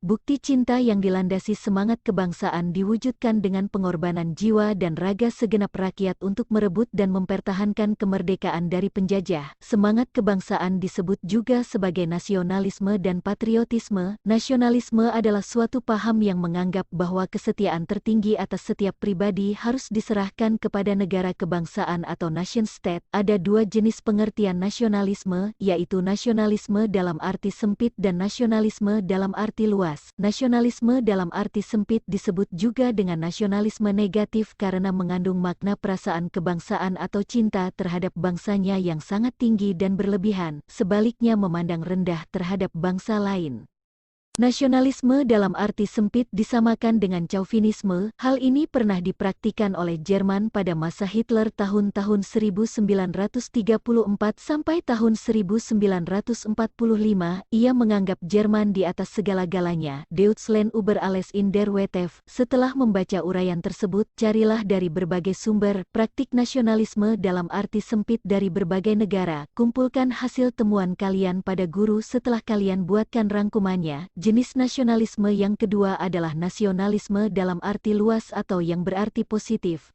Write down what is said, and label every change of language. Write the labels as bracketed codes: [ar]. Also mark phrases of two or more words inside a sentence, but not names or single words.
[id] Bukti cinta yang dilandasi semangat kebangsaan diwujudkan dengan pengorbanan jiwa dan raga segenap rakyat untuk merebut dan mempertahankan kemerdekaan dari penjajah. Semangat kebangsaan disebut juga sebagai nasionalisme dan patriotisme. Nasionalisme adalah suatu paham yang menganggap bahwa kesetiaan tertinggi atas setiap pribadi harus diserahkan kepada negara kebangsaan atau [en] nation state. [id] Ada dua jenis pengertian nasionalisme, yaitu nasionalisme dalam arti sempit dan nasionalisme dalam arti luas. Nasionalisme dalam arti sempit disebut juga dengan nasionalisme negatif karena mengandung makna perasaan kebangsaan atau cinta terhadap bangsanya yang sangat tinggi dan berlebihan, sebaliknya memandang rendah terhadap bangsa lain. Nasionalisme dalam arti sempit disamakan dengan chauvinisme. Hal ini pernah dipraktikan oleh Jerman pada masa Hitler tahun-tahun 1934 sampai tahun 1945. Ia menganggap Jerman di atas segala-galanya. [de] Deutschland über alles in der Welt. [id] Setelah membaca uraian tersebut, carilah dari berbagai sumber praktik nasionalisme dalam arti sempit dari berbagai negara. Kumpulkan hasil temuan kalian pada guru setelah kalian buatkan rangkumannya. Jenis nasionalisme yang kedua adalah nasionalisme dalam arti luas atau yang berarti positif.